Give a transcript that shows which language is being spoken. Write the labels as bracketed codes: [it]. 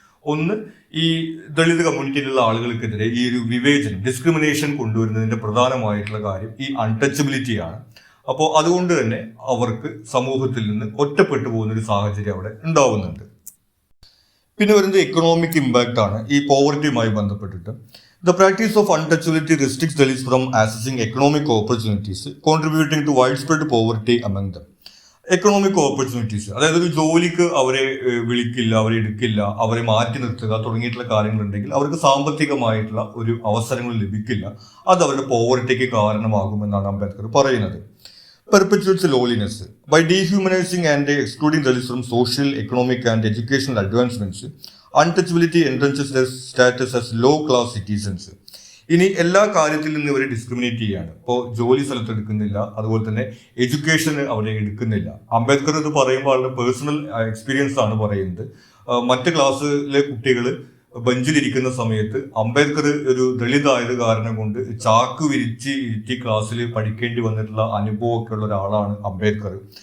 [ml] ഒന്ന്, ഈ ദളിത് കമ്മ്യൂണിറ്റിയിലുള്ള ആളുകൾക്കെതിരെ ഈ ഒരു വിവേചനം, ഡിസ്ക്രിമിനേഷൻ കൊണ്ടുവരുന്നതിന്റെ പ്രധാനമായിട്ടുള്ള കാര്യം ഈ അൺടച്ചബിലിറ്റിയാണ്. അപ്പോൾ അതുകൊണ്ട് തന്നെ അവർക്ക് സമൂഹത്തിൽ നിന്ന് ഒറ്റപ്പെട്ടു പോകുന്ന ഒരു സാഹചര്യം അവിടെ ഉണ്ടാവുന്നുണ്ട്. പിന്നെ വരുന്നത് [en] economic impact [ml] ആണ് ഈ പോവർട്ടിയുമായി ബന്ധപ്പെട്ടിട്ട്. [en] The practice of untouchability restricts Dalits from accessing economic opportunities, contributing to widespread poverty among them. [ml] Economic opportunities, അതായത് ഒരു ജോലിക്ക് അവരെ വിളിക്കില്ല, അവരെ എടുക്കില്ല, അവരെ മാറ്റി നിർത്തുക തുടങ്ങിയിട്ടുള്ള കാര്യങ്ങളുണ്ടെങ്കിൽ അവർക്ക് സാമ്പത്തികമായിട്ടുള്ള ഒരു അവസരങ്ങൾ ലഭിക്കില്ല. അത് അവരുടെ പോവർട്ടിക്ക് കാരണമാകുമെന്നാണ് അംബേദ്കർ പറയുന്നത്. [en] Perpetuates loneliness. By dehumanizing and excluding Dalits from social, economic and educational advancements, untouchability entrenches their status as low-class citizens. [ml] ഇനി എല്ലാ കാര്യത്തിൽ നിന്ന് ഇവരെ ഡിസ്ക്രിമിനേറ്റ് ചെയ്യാണ്. ഇപ്പോൾ ജോലി സ്ഥലത്ത് എടുക്കുന്നില്ല, അതുപോലെ തന്നെ എഡ്യൂക്കേഷന് അവരെ എടുക്കുന്നില്ല. അംബേദ്കർ ഇത് പറയുമ്പോൾ അവരുടെ പേഴ്സണൽ എക്സ്പീരിയൻസ് ആണ് പറയുന്നത്. മറ്റ് ക്ലാസ്സിലെ കുട്ടികൾ ബെഞ്ചിലിരിക്കുന്ന സമയത്ത് അംബേദ്കർ ഒരു ദളിതായത് കാരണം കൊണ്ട് ചാക്ക് വിരിച്ച് ഇരുത്തി ക്ലാസ്സിൽ പഠിക്കേണ്ടി വന്നിട്ടുള്ള അനുഭവമൊക്കെ ഉള്ള ഒരാളാണ് അംബേദ്കർ.